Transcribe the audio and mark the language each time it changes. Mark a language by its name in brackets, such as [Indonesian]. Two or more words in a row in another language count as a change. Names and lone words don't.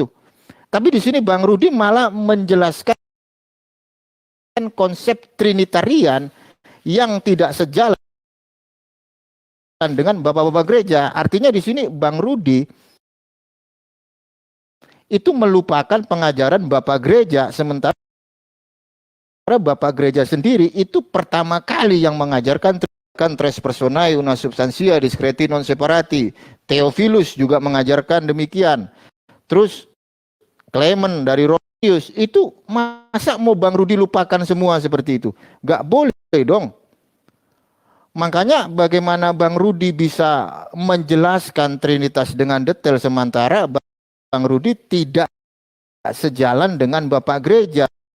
[Indonesian] Tapi di sini Bang Rudi malah menjelaskan konsep Trinitarian yang tidak sejalan dengan bapak-bapak gereja. Artinya di sini Bang Rudi itu melupakan pengajaran bapak gereja, sementara bapak gereja sendiri itu pertama kali yang mengajarkan [Latin] tres personae una substantia discreti non separati. [Indonesian] Theophilus juga mengajarkan demikian. Terus Clement dari Rosius, itu masa mau Bang Rudi lupakan semua seperti itu? Gak boleh dong. Makanya bagaimana Bang Rudi bisa menjelaskan Trinitas dengan detail sementara Bang Rudi tidak sejalan dengan Bapak Gereja.